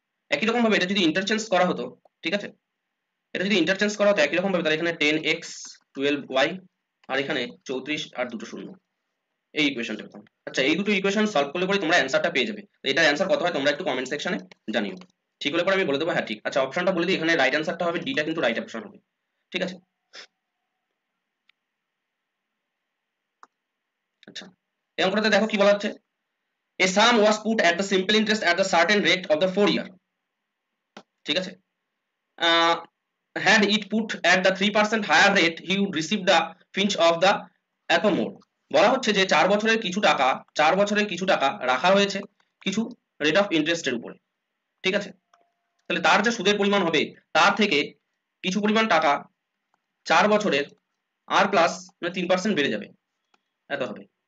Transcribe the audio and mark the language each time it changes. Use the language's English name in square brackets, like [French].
[Bangla] একই রকম ভাবে এটা যদি ইন্টারচেঞ্জ করা হতো, ঠিক আছে, এটা যদি ইন্টারচেঞ্জ করা হতো একই রকম ভাবে, তাহলে এখানে 10x 12y আর এখানে 34 আর দুটো শূন্য, এই ইকুয়েশনটা পেতাম। আচ্ছা, এই দুটো ইকুয়েশন সলভ করলে পরে তোমরা অ্যান্সারটা পেয়ে যাবে। এটার অ্যান্সার কত হয় তোমরা একটু কমেন্ট সেকশনে জানিও, ঠিক হলে পরে আমি বলে দেবো হ্যাঁ ঠিক। আচ্ছা, অপশনটা বলে দিই, এখানে রাইট অ্যান্সারটা হবে ডিটা, কিন্তু রাইট অপশন হবে। ঠিক আছে, আচ্ছা এই অঙ্কটাতে দেখো কি বলা হচ্ছে, [English] a sum was put at the simple interest at the certain rate of the 4 year, [Bangla] ঠিক আছে, [English] had it put at the 3% higher rate he would receive the pinch of the [Bangla] এত [English] more। [Bangla] বলা হচ্ছে যে 4 বছরের কিছু টাকা রাখা হয়েছে কিছু রেট অফ ইন্টারেস্টের উপরে। ঠিক আছে, তাহলে তার যে সুদের পরিমাণ হবে তার থেকে কিছু পরিমাণ টাকা 4 বছরের আর প্লাস মানে 3% বেড়ে যাবে, এত হবে।